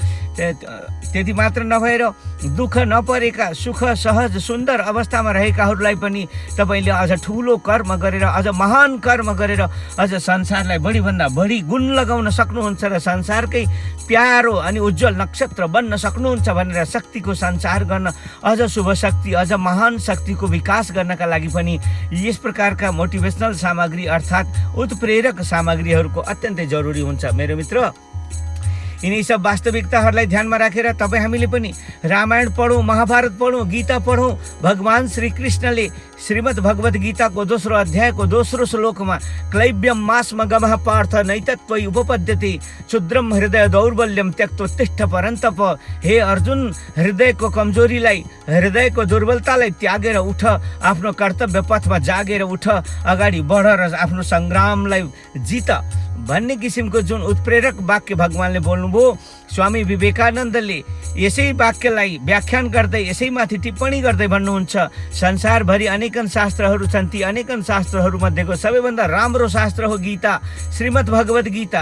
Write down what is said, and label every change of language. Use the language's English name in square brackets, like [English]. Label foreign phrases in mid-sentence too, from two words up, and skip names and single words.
[Nepali] त्यति मात्र नभएर दुःख नपरेका, सुख, सहज, सुन्दर अवस्थामा रहेकाहरूलाई पनि तपाईँले अझ ठुलो कर्म गरेर, अझ महान कर्म गरेर अझ संसारलाई बढीभन्दा बढी गुण लगाउन सक्नुहुन्छ र संसारकै प्यारो अनि उज्जवल नक्षत्र बन्न सक्नुहुन्छ भनेर शक्तिको सञ्चार गर्न, अझ शुभ शक्ति, अझ महान शक्तिको विकास गर्नका लागि पनि यस प्रकारका मोटिभेसनल सामग्री अर्थात् उत्प्रेरक सामग्रीहरूको अत्यन्तै जरुरी हुन्छ। मेरो मित्र, यिनै सब वास्तविकताहरूलाई ध्यानमा राखेर तपाईँ हामीले पनि रामायण पढौँ, महाभारत पढौँ, गीता पढौँ। भगवान श्रीकृष्णले श्रीमद् भगवद् गीताको दोस्रो अध्यायको दोस्रो श्लोकमा [Sanskrit] क्लैब्यम मास्म गमः पार्थ नैतत्वै उपपद्यते क्षुद्रम हृदय दौर्बल्यम त्यक्तोत्तिष्ठ परन्तप। [Nepali] हे अर्जुन, हृदयको कमजोरीलाई, हृदयको दुर्बलतालाई त्यागेर उठ, आफ्नो कर्तव्य पथमा जागेर उठ, अगाडि बढ र आफ्नो सङ्ग्रामलाई जित भन्ने किसिमको जुन उत्प्रेरक वाक्य भगवानले बोल्नुभयो, स्वामी विवेकानन्दले यसै वाक्यलाई व्याख्यान गर्दै, यसैमाथि टिप्पणी गर्दै भन्नुहुन्छ, संसारभरि अनेकन शास्त्रहरू छन्, ती अनेकन शास्त्रहरूमध्येको सबैभन्दा राम्रो शास्त्र हो गीता, श्रीमद् भगवद् गीता।